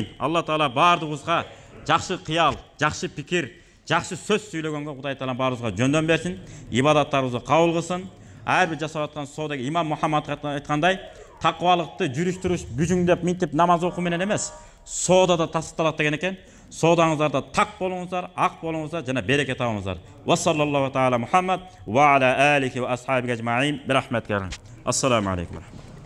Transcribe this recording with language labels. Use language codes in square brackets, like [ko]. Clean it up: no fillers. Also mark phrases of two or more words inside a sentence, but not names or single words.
[ky] Алла Таала баардыгыбызга жакшы кыял, жакшы пикир, жакшы сөз сүйлөгөнгө Кудай Таала баарыбызга жөндөн берсин, ибадаттарыбызды кабыл кылсын. Ар бир жасап аткан соодагы имам Мухаммад айткандай, таквалыкты жүрүш-туруш бүжүңдөп минтип намаз окуу менен эмес, соода да тасытталат деген экен. Соодаңыздарда так болуңуздар, ак болуңуздар жана береке табыңыздар. [ar] وصلى الله تعالى محمد وعلى آله وأصحابه أجمعين برحمتك. السلام عليكم.